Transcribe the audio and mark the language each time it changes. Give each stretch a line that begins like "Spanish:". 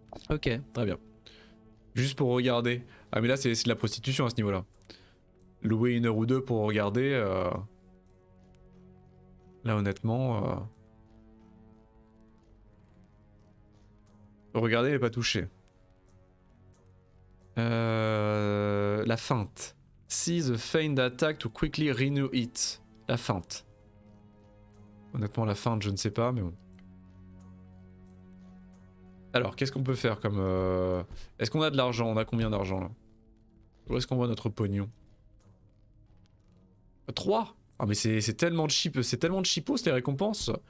French: Ok, très bien. Juste pour regarder. Ah mais là c'est de la prostitution à ce niveau-là. Louer une heure ou deux pour regarder... Là honnêtement... Regarder et pas toucher. La feinte.
English: See the feigned attack to quickly renew it.
French: La feinte. Honnêtement la feinte je ne sais pas mais bon. Alors, qu'est-ce qu'on peut faire comme... Est-ce qu'on a de l'argent? On a combien d'argent là? Où est-ce qu'on voit notre pognon? 3. Ah mais c'est tellement de cheap, c'est tellement de cheapos les récompenses.